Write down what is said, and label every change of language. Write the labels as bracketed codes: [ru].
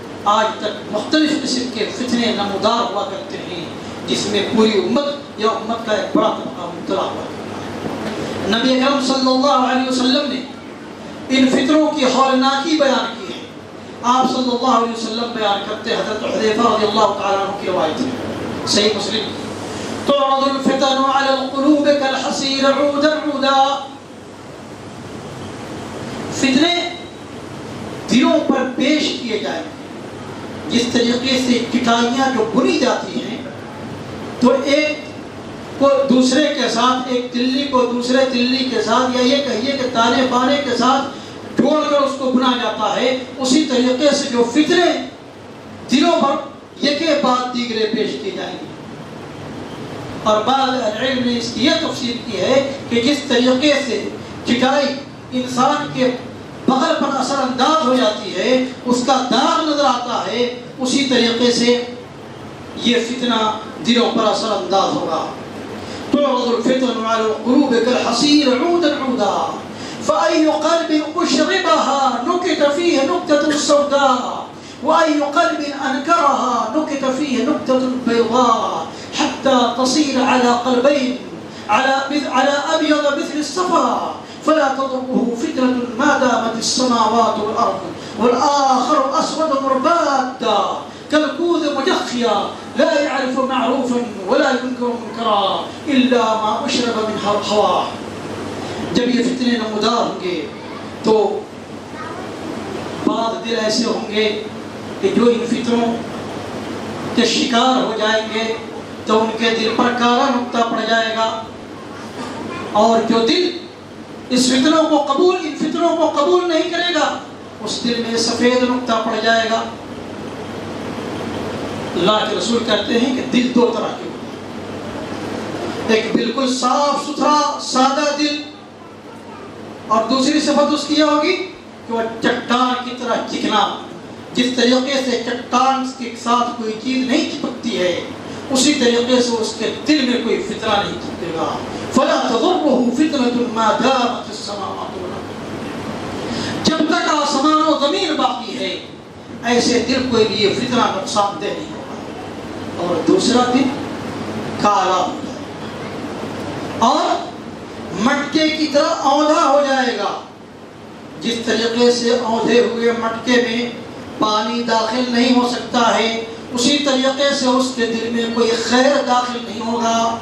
[ur] آج تک مختلف قسم کے فتنے نمودار ہوا کرتے ہیں جس میں پوری امت یا امت کا ایک بڑا طبقہ مبتلا ہوا کرتا ہے. نبی اکرم صلی اللہ علیہ وسلم نے ان فتنوں کی ہولناکی بیان کی ہے. آپ صلی اللہ علیہ وسلم بیان کرتے حضرت حذیفہ رضی اللہ تعالیٰ عنہ کی روایت ہے صحیح مسلم. [ar] تعرض الفتن على القلوب كالحصير عودا عودا. [ur] فتنے دلوں پر پیش کیے جائیں گے. جس طریقے سے چٹائیاں جو بنی جاتی ہیں تو ایک کو دوسرے کے ساتھ، ایک تلی کو دوسرے تلی کے ساتھ، یا یہ کہیے کہ تانے بانے کے ساتھ جوڑ کر اس کو بنا جاتا ہے، اسی طریقے سے جو فتنے دلوں پر یکے بعد دیگرے پیش کیے جائیں گے. اور بعض علم نے اس کی یہ تفسیر کی ہے کہ جس طریقے سے چٹائی انسان کے بغل پر اثر انداز ہو جاتی ہے، اس کا داغ نظر آتا ہے، اسی طریقے سے یہ فتنہ دلوں پر اثر انداز ہوگا. [ar] تعرض الفتن على القلوب كالحصير عودا عودا فأي قلب أشربها نكت فيه نكتة سوداء وأي قلب أنكرها نكت فيه نكتة بيضاء حتى تصير على قلبين على أبيض مثل الصفا فلا تضره فتنة ما دامت السماوات والأرض والآخر أسود مربادا كالكوز مجخيا لا يعرف معروفا ولا ينكر منكرا إلا ما أشرب من هواه. [ur] جب یہ فتنے نمودار ہوں گے تو بعض دل ایسے ہوں گے کہ جو ان فتنوں کے شکار ہو جائیں گے تو ان کے دل پر کالا نقطہ پڑ جائے گا، اور جو دل ان فتنوں کو قبول نہیں کرے گا اس دل میں سفید نقطہ پڑ جائے گا. اللہ کے رسول کہتے ہیں کہ دل دو طرح کے ہوتے ہیں. ایک بالکل صاف ستھرا سادہ دل، اور دوسری صفت اس کی یہ ہوگی کہ وہ چٹان کی طرح چکنا. جس طریقے سے چٹان کے ساتھ کوئی چیز نہیں چپکتی ہے، اسی طریقے سے اس کے دل میں کوئی فتنہ نہیں چپکے گا. [ar] فلا تضره فتنة ما دامت السماوات والارض. [ur] جب تک آسمان و زمین باقی ہے ایسے دل کو بھی یہ فتنہ نقصان دہ نہیں ہوگا. اور دوسرا دل کالا ہو جائے گا اور مٹکے کی طرح اوندا ہو جائے گا. جس طریقے سے اونھے ہوئے مٹکے میں پانی داخل نہیں ہو سکتا ہے، اسی طریقے سے اس کے دل میں کوئی خیر داخل نہیں ہوگا.